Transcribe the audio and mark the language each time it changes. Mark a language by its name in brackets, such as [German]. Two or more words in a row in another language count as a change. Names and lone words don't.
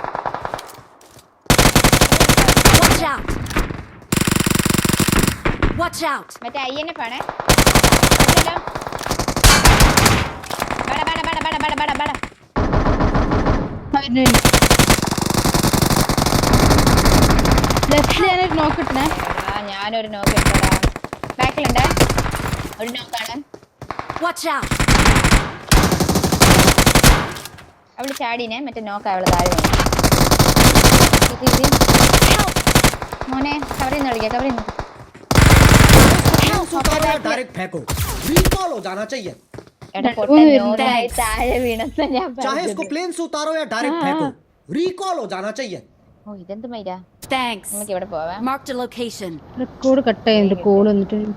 [English] Watch out. [Malayalam] മറ്റേ INF ആണേ. നോക്കട്ടെ. ഞാനൊരു നോക്ക് ഇട്ടടാ. ബാക്കിലുണ്ട് ഒരു നോക്കാണ്. [English] Watch out. [Malayalam] അവള് ചാടീനെ, മറ്റേ നോക്ക അവള് താഴെ. മോനെ കവറിൽ നിന്ന് കളിക്കാം, കവറിൽ നിന്ന്. [Hindi] डायरेक्ट फेंको, रिकॉल हो जाना चाहिए। [Malayalam] താഴെ വീണെന്ന് ഞാൻ [Hindi] चाहे इसको प्लेन से उतारो या डायरेक्ट फेंको, रिकॉल हो जाना चाहिए। [Malayalam] ഓ ഇതെന്ത് മൈരാ. [English] Thanks. [Malayalam] നമുക്ക് ഇവിടെ പോവാം. [English] Marked a location. record cut [Malayalam] ചെയ്യുന്നുണ്ട്, കോൾ വന്നിട്ട്.